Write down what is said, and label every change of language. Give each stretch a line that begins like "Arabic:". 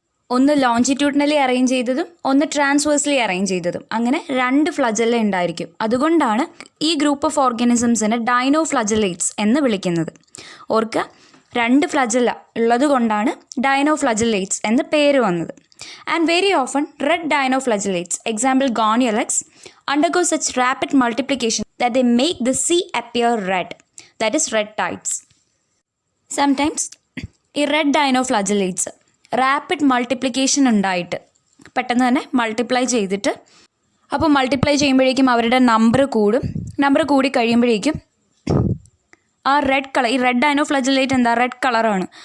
Malayalam: ഒന്ന് longitudinally arrange ചെയ്തതും ഒന്ന് ട്രാൻസ്വേഴ്സ്ലി അറേഞ്ച് ചെയ്തതും, അങ്ങനെ 2 ഫ്ലജല്ല ഉണ്ടായിരിക്കും. അതുകൊണ്ടാണ് ഈ ഗ്രൂപ്പ് ഓഫ് ഓർഗാനിസംസിനെ ഡൈനോഫ്ലജലേറ്റ്സ് എന്ന് വിളിക്കുന്നത്. ഓർക്കുക, 2 ഫ്ലജല്ല ഉള്ളത് കൊണ്ടാണ് ഡൈനോഫ്ലജലേറ്റ്സ് എന്ന് പേര് വന്നത്.
English: And very often red dinoflagellates, example Gonialex, undergo such rapid multiplication that they make the sea appear red, that is red tides.
Malayalam: Sometimes ഈ റെഡ് ഡൈനോഫ്ലജലേറ്റ്സ് റാപ്പിഡ് മൾട്ടിപ്ലിക്കേഷൻ ഉണ്ടായിട്ട് പെട്ടെന്ന് തന്നെ മൾട്ടിപ്ലൈ ചെയ്തിട്ട്, അപ്പോൾ മൾട്ടിപ്ലൈ ചെയ്യുമ്പോഴേക്കും അവരുടെ നമ്പർ കൂടി കഴിയുമ്പോഴേക്കും ആ റെഡ് കളർ, ഈ റെഡ് ഡൈനോഫ്ലജലേറ്റ് എന്താ, റെഡ് കളറാണ്.